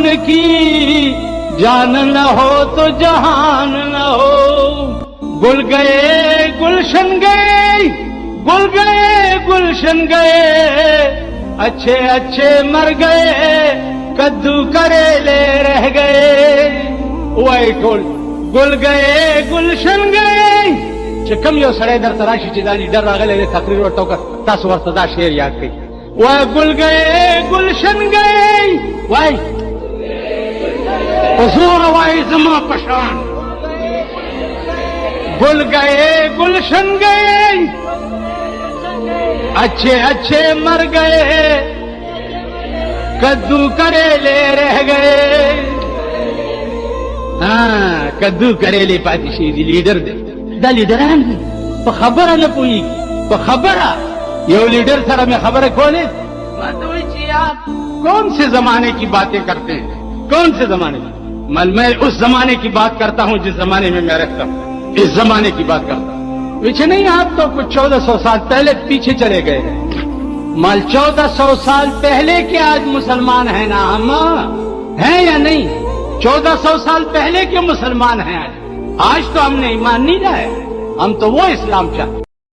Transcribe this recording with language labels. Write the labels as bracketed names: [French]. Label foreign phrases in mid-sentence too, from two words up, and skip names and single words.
[Urdu] کی جان نہ ہو تو جہان نہ ہو گل گئے گلشن گئے گل گئے گلشن گئے اچھے اچھے مر گئے کدو کریلے رہ گئے [Pashto] وای ټول [Urdu] گل گئے گلشن گئے [Pashto] چې کوم یو سړی درته راشي چې دا لیډر راغلی دی تقریر ورته وکړه تاسو ورته دا شعر یاد کړئ وای [Urdu] گل گئے گلشن گئے [Pashto] وای حضور وای زما پشان [Urdu] گل گئے گلشن گئے اچھے اچھے مر گئے کدو کریلے رہ گئے [Pashto] کدو کریلے پاتې شي دي لیډر دی دا لیډران دي په خبره نه پوهېږي په خبره یو لیډر سره مې خبره کولې ما ته وایي چې [Urdu] آپ کون سے زمانے کی باتیں کرتے ہیں کون سے زمانے کی میں اس زمانے کی بات کرتا ہوں جس زمانے میں میں رہتا ہوں اس زمانے کی بات کرتا ہوں پیچھے نہیں آپ تو کچھ 1400 سال پہلے پیچھے چلے گئے ہیں مال 1400 سال پہلے کے آج مسلمان ہیں نا ہم ہیں یا نہیں 1400 سال پہلے کے مسلمان ہیں آج تو ہم نے ایمان نہیں لایا ہم تو وہ اسلام چاہتے